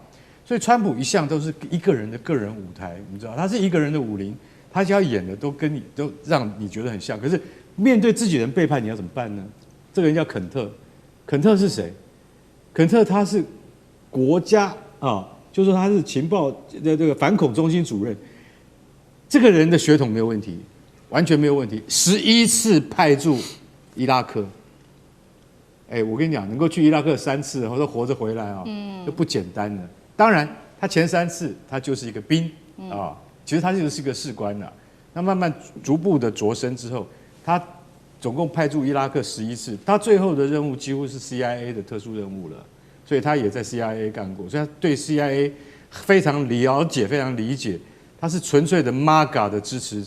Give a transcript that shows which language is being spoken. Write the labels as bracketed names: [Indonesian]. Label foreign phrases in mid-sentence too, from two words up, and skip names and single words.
[Chinese] 所以川普一向都是一個人的个人舞台，你知道，他是一個人的武林，他只要演的都讓你覺得很像。可是面對自己人背叛，你要怎麼辦呢？這個人叫肯特。肯特是誰？肯特他是國家就是說他是情報的這個反恐中心主任。這個人的血統沒有問題，完全沒有問題。11次派駐伊拉克，我跟你講，能夠去伊拉克3次，或者活着回來就不簡單了。當然，他前3次他就是一個兵其實他就是一個士官了。那慢慢逐步的擢升之後，他總共派駐伊拉克11次，他最後的任務幾乎是 CIA 的特殊任務了，所以他也在 CIA 幹過，所以他對 CIA 非常了解、非常理解，他是純粹的 MAGA 的支持者。